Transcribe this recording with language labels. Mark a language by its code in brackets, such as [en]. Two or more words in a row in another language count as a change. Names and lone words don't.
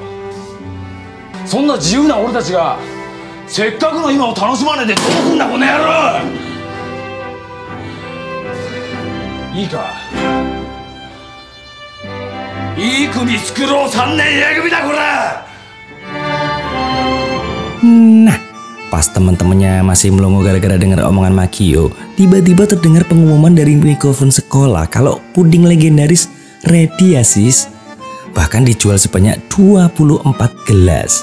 [ja] そんな自由な俺たちがせっかくの今を楽しまねえでどうすんだこの野郎！いいか、いい組作ろう3年 A 組だこれ。 [id] nah pas teman-temannya masih melongo gara-gara dengar omongan Makio, tiba-tiba terdengar pengumuman dari mikrofon sekolah kalau puding legendaris ready ya sis. Bahkan dijual sebanyak 24 gelas.